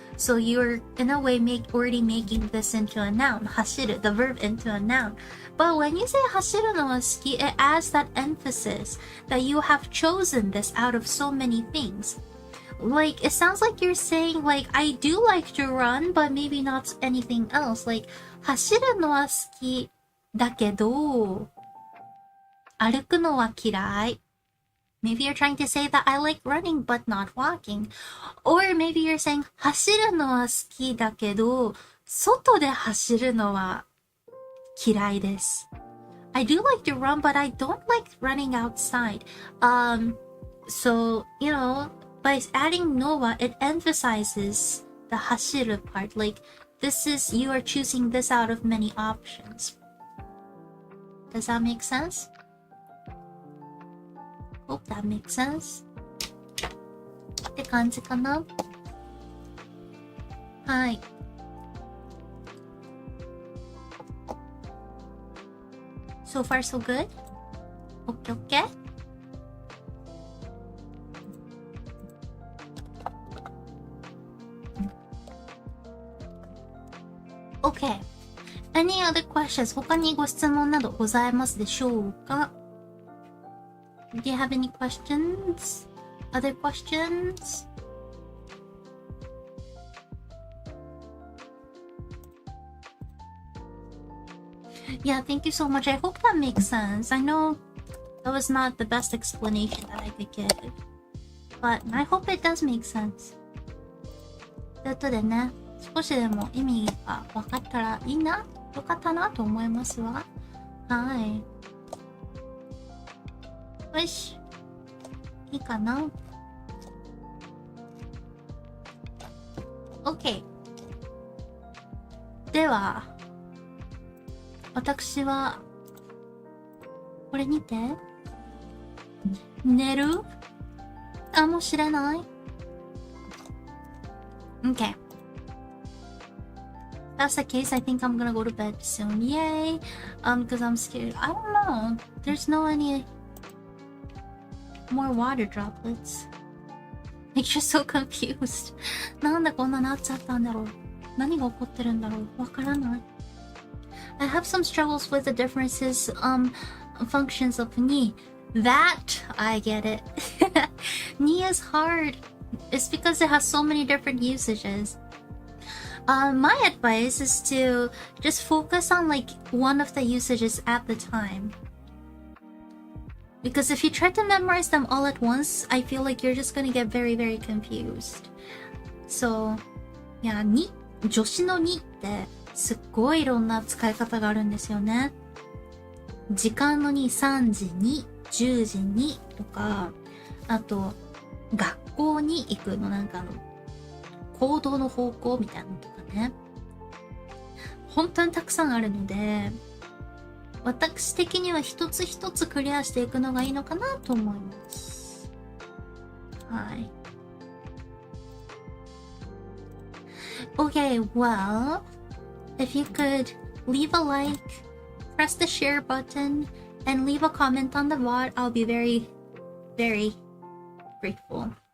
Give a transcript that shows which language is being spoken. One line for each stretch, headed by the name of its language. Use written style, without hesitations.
English: So you're in a way already making this into a noun. 走る, the verb into a noun. But when you say
Japanese: 走るのは好き,
English: it adds that emphasis that you have chosen this out of so many things. Like, it sounds like you're saying like, I do like to run, but maybe not anything else.
Japanese: Like, 走るのは好きだけど、歩くのは嫌い.
English: Maybe you're trying to say that I like running but not walking. Or maybe you're saying
Japanese: 走るのは好きだけど、外で走るのは嫌いです.
English: I do like to run, but I don't like running outside. So, you know, by adding のは, it emphasizes the 走る part. Like, you are choosing this out of many options. Does that make sense? Hope that makes sense.
Japanese: って感じかな。はい。
English: So far so good? Okay. Okay. Any other questions?
Japanese: 他にご質問などございますでしょうか?
English: Do you have any questions? Other questions? Yeah, thank you so much. I hope that makes sense. I know that was not the best explanation that I could give, but I hope it does make sense.
Japanese: ということでね、少しでも意味が分かったらいいな、よかったなと思いますわ。はい。よし。いいかな？
English: OK。
Japanese: では、私は、これにて、寝るかもしれない。OK。
English: that's the case, I think I'm gonna go to bed soon. Yay! Because I'm scared. I don't know. There's no any more water droplets. Like, you're so confused.
Japanese: なんでこんななっちゃったんだろう。何が起こってるんだろう。わからない。
English: I have some struggles with the differences, functions of ni. That, I get it. Ni is hard. It's because it has so many different usages. My advice is to just focus on like one of the usages at the time. Because if you try to memorize them all at once, I feel like you're just gonna get very, very confused. So, yeah,
Japanese: に、助詞のにってすっごいいろんな使い方があるんですよね。時間のに、3時に、10時にとか、あと、学校に行くのなんか行動の方向みたいなのとかね。本当にたくさんあるので、私的には一つ一つクリアしていくのがいいのかなと思います。はい。
English: Okay, well, if you could leave a like, press the share button, and leave a comment on the VOD, I'll be very, very grateful.